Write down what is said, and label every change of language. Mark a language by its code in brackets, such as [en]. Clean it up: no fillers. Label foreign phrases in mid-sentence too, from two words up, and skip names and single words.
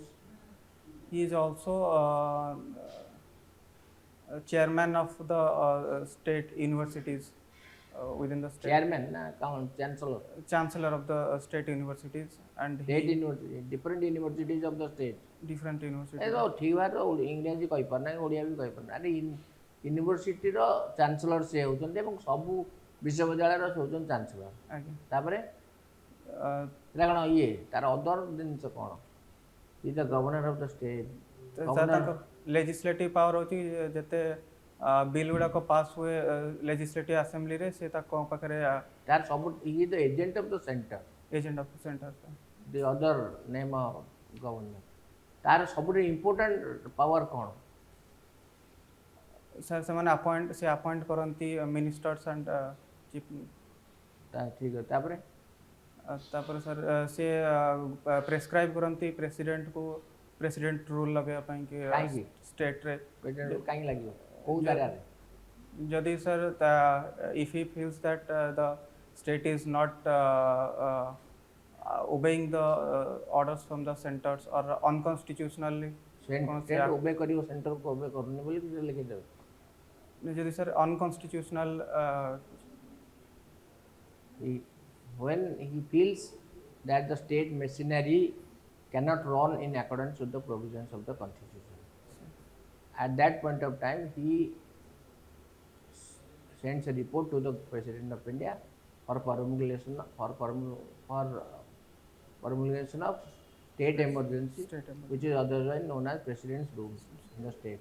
[en] He is also chairman of the state universities within the state. Chairman, na, chancellor. Chancellor of the state universities and State university, different universities of the state. different ଏ universities. [or] ତ ଠିକ୍ ଭାବରେ ଇଂରାଜୀ କହିପାରୁନା ଓଡ଼ିଆ ବି କହିପାରୁନା ଆରେ ୟୁନିଭର୍ସିଟିର ଚାନ୍ସେଲର ସେ ହେଉଛନ୍ତି ଏବଂ ସବୁ ବିଶ୍ୱବିଦ୍ୟାଳୟର ସେ ହେଉଛନ୍ତି ଚାନ୍ସେଲର ଆଜ୍ଞା. ତାପରେ Uh, ସେଟା କ'ଣ ଇଏ ତାର ଅଦର ଜିନିଷ କ'ଣ [en] is the governor of the state [or] ତାଙ୍କ [en] legislative power [or] ହେଉଛି ଯେତେ ବିଲ୍ ଗୁଡ଼ାକ ପାସ୍ ହୁଏ [en] legislative assemblyରେ [or] ସେ ତାଙ୍କ ପାଖରେ ତାର ସବୁ [en] is the agent of the center agent of the center. the other name of governor [or] ତାର ସବୁଠୁ [en] important power କ'ଣ [or] ସାର୍ ସେମାନେ appoint କରନ୍ତି [en] ministers and chief. [or] ଠିକ୍ ଅଛି ତାପରେ ତାପରେ ସାର୍ ସେ ପ୍ରେସ୍କ୍ରାଇବ୍ କରନ୍ତି ପ୍ରେସିଡେଣ୍ଟକୁ ପ୍ରେସିଡେଣ୍ଟ ରୁଲ୍ ଲଗାଇବା ପାଇଁ କି କାହିଁକି? ଷ୍ଟେଟ୍ରେ. ପ୍ରେସିଡେଣ୍ଟ କାହିଁକି ଲାଗିବ କେଉଁ ଜାଗାରେ ଯଦି ସାର୍ [en] if he feels that the state is not obeying the orders from the centers or unconstitutionally state obey [or] କରିବ ସେଣ୍ଟରକୁ ଓବେ କରୁନି ବୋଲି କିଛି ଲେଖିଦେବେ ଯଦି ସାର୍ unconstitutional [en] when he feels that the state machinery cannot run in accordance with the provisions of the constitution. At that point of time, he sends a report to the President of India for promulgation of state emergency, which is otherwise known as President's rules in the state.